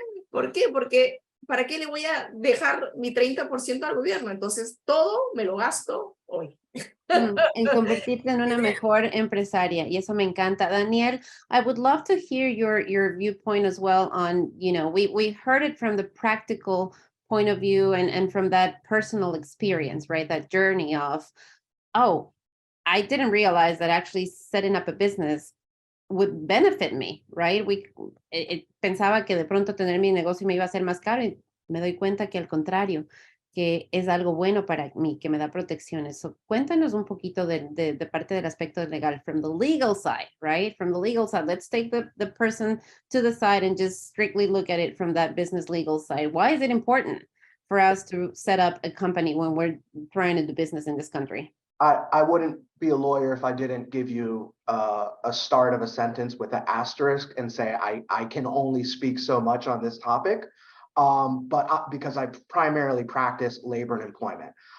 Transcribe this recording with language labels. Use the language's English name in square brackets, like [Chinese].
[Spanish] ¿Por qué? Porque ¿para qué le voy a dejar mi 30% al gobierno? Entonces, todo me lo gasto hoy. En convertirte en una mejor empresaria, y eso me encanta. [English] Daniel, I would love to hear your viewpoint as well on, we heard it from the practical point of view and from that personal experience, right? That journey of, oh, I didn't realize that actually setting up a business would benefit me, right? [Spanish] Pensaba que de pronto tener mi negocio me iba a ser más caro y me doy cuenta que al contrario, que es algo bueno para mí, que me da protecciones. [English] So, [Spanish] cuéntanos un poquito de parte del aspecto legal, [English] from the legal side, right? From the legal side, let's take the person to the side and just strictly look at it from that business legal side. Why is it important for us to set up a company when we're trying to do business in this country? I wouldn't be a lawyer if I didn't give you a start of a sentence with an asterisk and say I can only speak so much on this topic, because I primarily practice labor and employment.